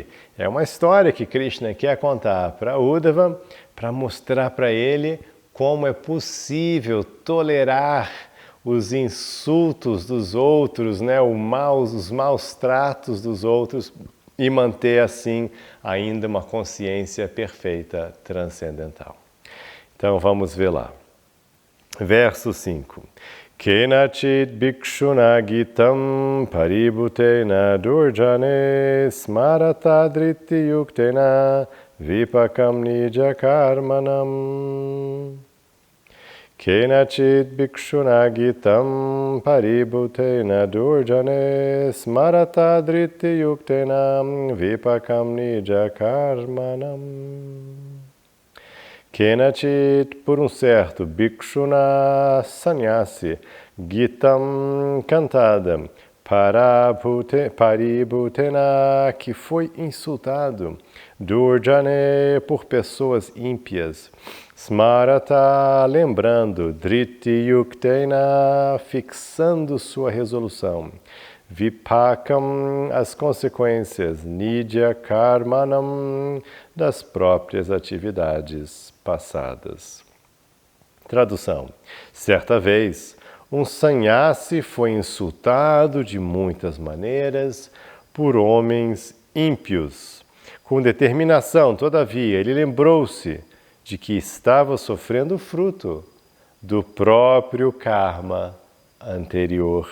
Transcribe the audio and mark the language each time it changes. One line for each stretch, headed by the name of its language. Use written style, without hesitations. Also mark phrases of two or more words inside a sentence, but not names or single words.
Portuguese: É uma história que Krishna quer contar para Uddhava, para mostrar para ele como é possível tolerar os insultos dos outros, né? Os maus tratos dos outros e manter assim ainda uma consciência perfeita, transcendental. Então vamos ver lá. Verso 5.
Sanskrit: Kenachit bhikshuna gitam paribhutena durjane smarata dritti yuktena vipakam nija karmanam. Kenachit bhikshuna gitam paribhutena durjane smarata dritti yuktena vipakam nija karmanam. Kenachit,
Portuguese: por um certo, bhikshuna sannyasi, gitam cantada, paribhutena, que foi insultado, durjane, por pessoas ímpias, smarata, lembrando,
Sanskrit: dritti yuktena,
Portuguese: fixando sua resolução, vipakam, as consequências,
Sanskrit: nidya karmanam,
Portuguese: das próprias atividades passadas. Tradução. Certa vez, um sannyasi foi insultado de muitas maneiras por homens ímpios. Com determinação, todavia, ele lembrou-se de que estava sofrendo o fruto do próprio karma anterior.